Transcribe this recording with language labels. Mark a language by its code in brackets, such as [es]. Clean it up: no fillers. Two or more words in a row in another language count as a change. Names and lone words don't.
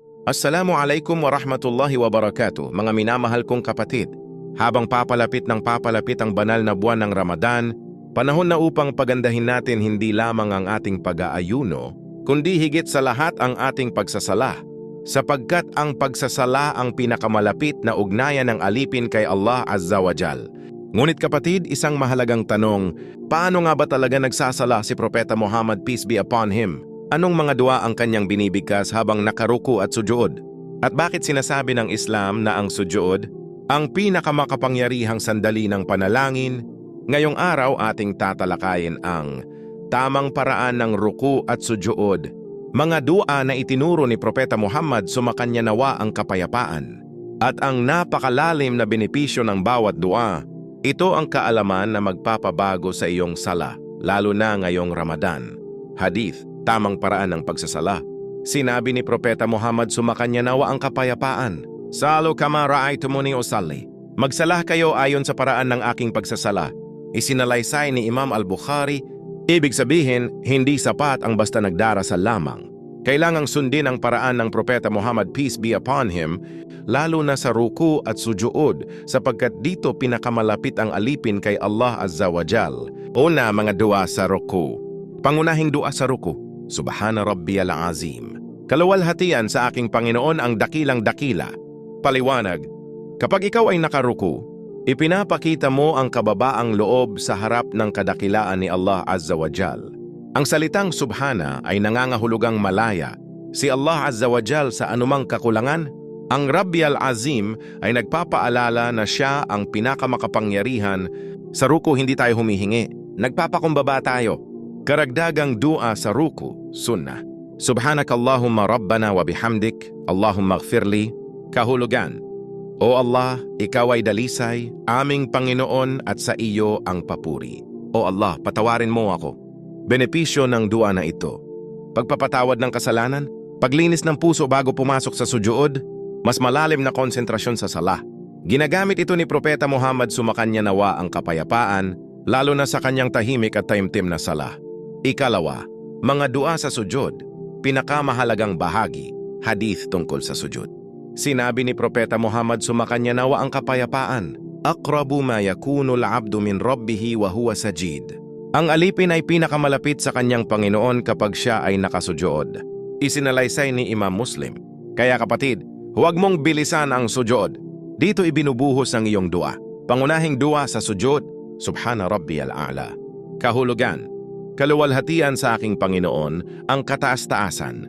[ar] السلام عليكم ورحمة الله وبركاته, [tl] mga minamahal kong kapatid. Habang papalapit ang banal na buwan ng Ramadan, panahon na upang pagandahin natin hindi lamang ang ating pag-aayuno, kundi higit sa lahat ang ating pagsasala. Sapagkat ang pagsasala ang pinakamalapit na ugnayan ng alipin kay [ar] الله عز وجل. [tl] Ngunit kapatid, isang mahalagang tanong, paano nga ba talaga nagsasala si Propeta Muhammad, [en] peace be upon him? [tl] Anong mga dua ang kanyang binibigkas habang nakaruku at sujood? At bakit sinasabi ng Islam na ang sujood ang pinakamakapangyarihang sandali ng panalangin? Ngayong araw ating tatalakayin ang tamang paraan ng ruku at sujood. Mga dua na itinuro ni Propeta Muhammad, sumakanya nawa ang kapayapaan. At ang napakalalim na benepisyo ng bawat dua, ito ang kaalaman na magpapabago sa iyong sala, lalo na ngayong Ramadan. Hadith, tamang paraan ng pagsasala. Sinabi ni Propeta Muhammad, sumakanya nawa ang kapayapaan. [ar] صلوا كما رأيتموني أصلي. [tl] Magsalah kayo ayon sa paraan ng aking pagsasala. Isinalaysay ni Imam Al-Bukhari, ibig sabihin, hindi sapat ang basta nagdarasal lamang. Kailangang sundin ang paraan ng Propeta Muhammad, [en] peace be upon him, [tl] lalo na sa ruku at sujood, sapagkat dito pinakamalapit ang alipin kay [ar] الله عز وجل. [tl] Una, mga dua sa ruku. Pangunahing dua sa ruku, [ar] سبحان ربي العظيم. [tl] Kaluwalhatian sa aking Panginoon ang dakilang-dakila. Paliwanag, kapag ikaw ay nakaruku, ipinapakita mo ang kababaang loob sa harap ng kadakilaan ni [ar] الله عز وجل. [tl] Ang salitang Subhana ay nangangahulugang malaya si [ar] الله عز وجل [tl] sa anumang kakulangan. Ang [ar] ربي العظيم [tl] ay nagpapaalala na siya ang pinakamakapangyarihan. Sa ruku hindi tayo humihingi, nagpapakumbaba tayo. Karagdagang dua sa ruku, sunnah. [ar] سبحانك اللهم ربنا وبحمدك اللهم اغفر لي. [tl] Kahulugan, O Allah, ikaw ay dalisay, aming Panginoon at sa iyo ang papuri. O Allah, patawarin mo ako. Benepisyo ng dua na ito, pagpapatawad ng kasalanan, paglinis ng puso bago pumasok sa sujood, mas malalim na konsentrasyon sa sala. Ginagamit ito ni Propeta Muhammad, sumakanya nawa ang kapayapaan, lalo na sa kanyang tahimik at taimtim na sala. Ikalawa, mga dua sa sujud, pinakamahalagang bahagi, hadith tungkol sa sujud. Sinabi ni Propeta Muhammad, sumakanya nawa ang kapayapaan, [ar] أقرب ما يكون العبد من ربه وهو ساجد. [tl] Ang alipin ay pinakamalapit sa kanyang Panginoon kapag siya ay nakasujud. Isinalaysay ni Imam Muslim. Kaya kapatid, huwag mong bilisan ang sujud. Dito ibinubuhos ang iyong dua. Pangunahing dua sa sujud, [ar] سبحان ربي الأعلى. [tl] Kahulugan, kaluwalhatian sa aking Panginoon ang kataas-taasan.